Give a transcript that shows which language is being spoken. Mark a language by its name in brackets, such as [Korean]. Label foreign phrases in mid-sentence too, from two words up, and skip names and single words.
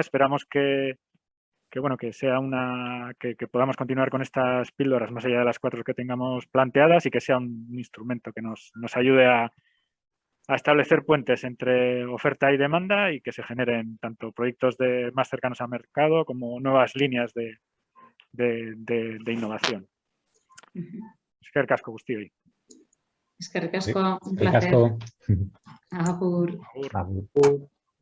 [Spanish] Esperamos que sea que podamos continuar con estas píldoras más allá de las 4 que tengamos planteadas y que sea un instrumento que nos ayude a establecer puentes entre oferta y demanda y que se generen tanto proyectos más cercanos al mercado como nuevas líneas de innovación. [Basque] Eskerrik asko guztioi. Eskerrik asko, [Spanish] un placer. [Basque] Agur. Agur. Agur.